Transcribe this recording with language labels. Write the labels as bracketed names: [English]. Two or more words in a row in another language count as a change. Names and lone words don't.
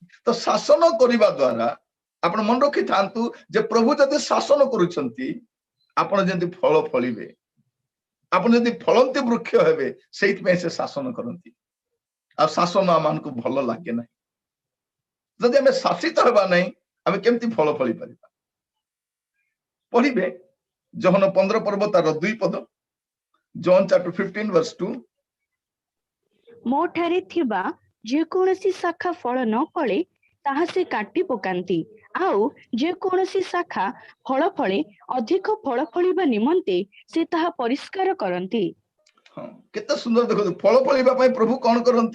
[Odia] ତ ଶାସନ କରିବା ଦ୍ୱାରା ଆପଣ ମନେ ରଖିଥାନ୍ତୁ ଯେ ପ୍ରଭୁ ଯଦି ଶାସନ କରୁଛନ୍ତି, ଆପଣ ଯେମିତି ଫଳ ଫଳିବେ, ଆପଣ ଯଦି ଫଳନ୍ତି ବୃକ୍ଷ ହେବେ, ସେଇଥିପାଇଁ ସେ ଶାସନ କରନ୍ତି। ଆଉ ଶାସନ ଆମମାନଙ୍କୁ ଭଲ ଲାଗେ ନାହିଁ। ଯଦି ଆମେ ଶାସିତ ହେବା ନାହିଁ, ଆମେ କେମିତି ଫଳ ଫଳି ପାରିବା? ପଢିବେ ଯୋହନ 15 ପର୍ବ ତାର 2 ପଦ, [English] John chapter 15 verse 2। [Odia] ମୋ ଠାରେ ଥିବା ଯେକୌଣସି ଶାଖା ଫଳ ନ ଫଳେ ତାହା ସେ କାଟି ପକାନ୍ତି, ଆଉ ଯେକୌଣସି ଶାଖା ଫଳ ଫଳେ ଅଧିକ ଫଳ ଫଳିବା ନିମନ୍ତେ ସେ ତାହା ପରିଷ୍କାର କରନ୍ତି। ହଁ, କେତେ ସୁନ୍ଦର ଦେଖନ୍ତୁ, ଫଳ ଫଳିବା ପାଇଁ ପ୍ରଭୁ କଣ କରନ୍ତି?